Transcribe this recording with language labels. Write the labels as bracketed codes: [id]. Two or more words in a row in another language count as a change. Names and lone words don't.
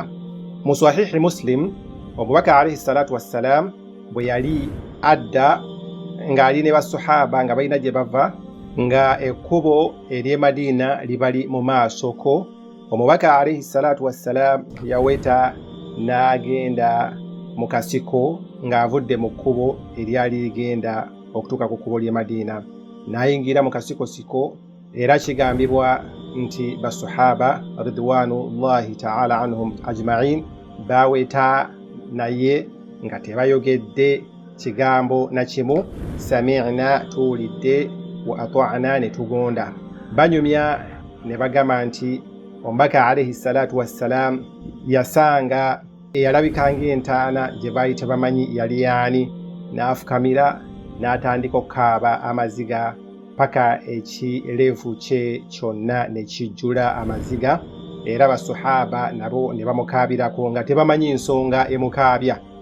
[lg] Mu sahihi Muslim, omubaka [ar] عليه الصلاة والسلام [lg] bwe yali adda ng'ali ne basahaba nga balina gye bava, nga ekkubo ery'e Madiina libali mu maasoko, omubaka [ar] عليه الصلاة والسلام [lg] yaweta n'agenda mu kasiko ng'avudde mu kkubo eryali ligenda okutuuka ku kkubo ly'e Madiina. N'ayingira mu kasiko, era kigambibwa nti basahaba [ar] رضوان الله تعالى عنهم أجمعين [lg] baweta naye nga tebayogedde kigambo na kimu, sami'na tuwulidde, [ar] وأطعنا [lg] ne tugonda. Banyumya ne bagamba nti omubaka [ar] عليه الصلاة والسلام [lg] yasanga eyalabika ng'entaana gye baali tebamanyi yali yaani, n'afukamira n'atandika okukaaba amaziga paka ekirevu kye kyonna ne kijjula amaziga, era basahaba nabo ne bamukaabirako nga tebamanyi nsonga emukaabya.